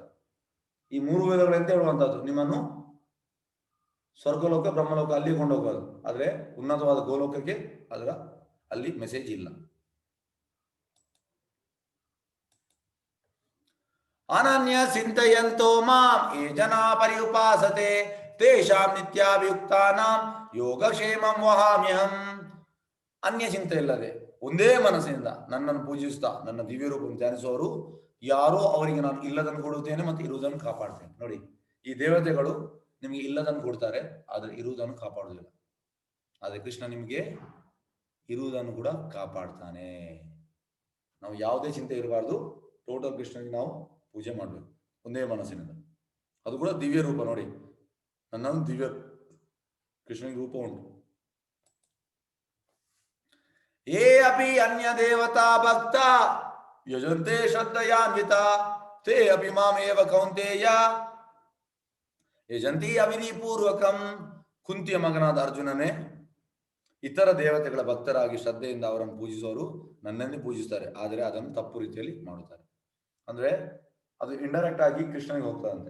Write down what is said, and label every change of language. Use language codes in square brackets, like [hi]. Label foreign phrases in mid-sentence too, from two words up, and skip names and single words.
[kn] ಈ 3 ವೇದಗಳು ಎಂತ ಹೇಳುವಂತದ್ದು, ನಿಮ್ಮನ್ನು ಸ್ವರ್ಗಲೋಕ ಬ್ರಹ್ಮಲೋಕ ಅಲ್ಲಿ ಕೊಂಡೋಗೋದು. ಆದ್ರೆ ಉನ್ನತವಾದ ಗೋಲೋಕಕ್ಕೆ ಅದರ ಅಲ್ಲಿ ಮೆಸೇಜ್ ಇಲ್ಲ. [sa] ಅನನ್ಯ ಚಿಂತಯಂತೋ ಮಾಂ ಯೇ ಜನಾ ಪರ್ಯುಪಾಸತೆ ತೇಷಾಂ ನಿತ್ಯಾಭಿಯುಕ್ತಾನಾಂ ಯೋಗಕ್ಷೇಮಂ ವಹಾಮ್ಯಹಂ. [kn] ಅನ್ಯ ಚಿಂತೆ ಇಲ್ಲದೆ ಒಂದೇ ಮನಸ್ಸಿನಿಂದ ನನ್ನನ್ನು ಪೂಜಿಸುತ್ತಾ ನನ್ನ ದಿವ್ಯ ರೂಪವನ್ನು ಧ್ಯಾನಿಸುವವರು ಯಾರೋ ಅವರಿಗೆ ನಾನು ಇಲ್ಲದನ್ನು ಕೊಡುತ್ತೇನೆ ಮತ್ತು ಇರುವುದನ್ನು ಕಾಪಾಡ್ತೇನೆ. ನೋಡಿ, ಈ ದೇವತೆಗಳು ನಿಮಗೆ ಇಲ್ಲದನ್ನು ಕೊಡ್ತಾರೆ, ಆದರೆ ಇರುವುದನ್ನು ಕಾಪಾಡುವುದಿಲ್ಲ. ಆದರೆ ಕೃಷ್ಣ ನಿಮಗೆ ಇರುವುದನ್ನು ಕೂಡ ಕಾಪಾಡ್ತಾನೆ. ನಾವು ಯಾವುದೇ ಚಿಂತೆ ಇರಬಾರ್ದು, ಟೋಟಲ್ ಕೃಷ್ಣನಿಗೆ ನಾವು ಪೂಜೆ ಮಾಡಬೇಕು ಒಂದೇ ಮನಸ್ಸಿನಿಂದ. ಅದು ಕೂಡ ದಿವ್ಯ ರೂಪ. ನೋಡಿ, ನನ್ನ ದಿವ್ಯ ಕೃಷ್ಣನಿಗೆ ರೂಪ ಉಂಟು. [sa] ಏ ಅಪಿ ಅನ್ಯ ದೇವತಾ ಭಕ್ತ ಯಜಂತೆ ಶ್ರದ್ಧಯಾನ್ವಿತ ತೇ ಅಪಿ ಮಾಮೇವ ಕೌಂತೇಯ ಯಜಂತಿ ಅವಿಧಿ ಪೂರ್ವಕಂ. [kn] ಕುಂತಿಯ ಮಗನಾದ ಅರ್ಜುನನೇ, ಇತರ ದೇವತೆಗಳ ಭಕ್ತರಾಗಿ ಶ್ರದ್ಧೆಯಿಂದ ಅವರನ್ನು ಪೂಜಿಸುವವರು ನನ್ನನ್ನೇ ಪೂಜಿಸ್ತಾರೆ, ಆದರೆ ಅದನ್ನು ತಪ್ಪು ರೀತಿಯಲ್ಲಿ ಮಾಡುತ್ತಾರೆ. ಅಂದ್ರೆ ಅದು ಇಂಡೈರೆಕ್ಟ್ ಆಗಿ ಕೃಷ್ಣನಿಗೆ ಹೋಗ್ತದಂತೆ.